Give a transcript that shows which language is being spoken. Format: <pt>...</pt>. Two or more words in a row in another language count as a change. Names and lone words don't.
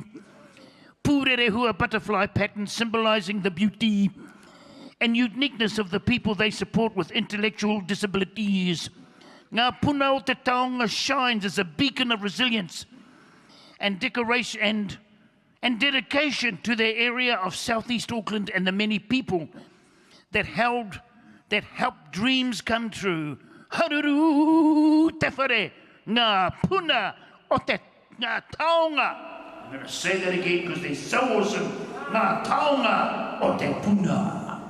<en>Pūrerehua butterfly pattern symbolizing the beauty and uniqueness of the people they support with intellectual disabilities. Ngā Puna o Te Taonga shines as a beacon of resilience and decoration and dedication to their area of southeast Auckland and the many people that helped dreams come true.</en> <mi>Haruru te whare, ngā Puna o Te Taonga.</mi> <en>I'm going to say that again because they're so awesome. Ngā Taonga o Te Puna.</en>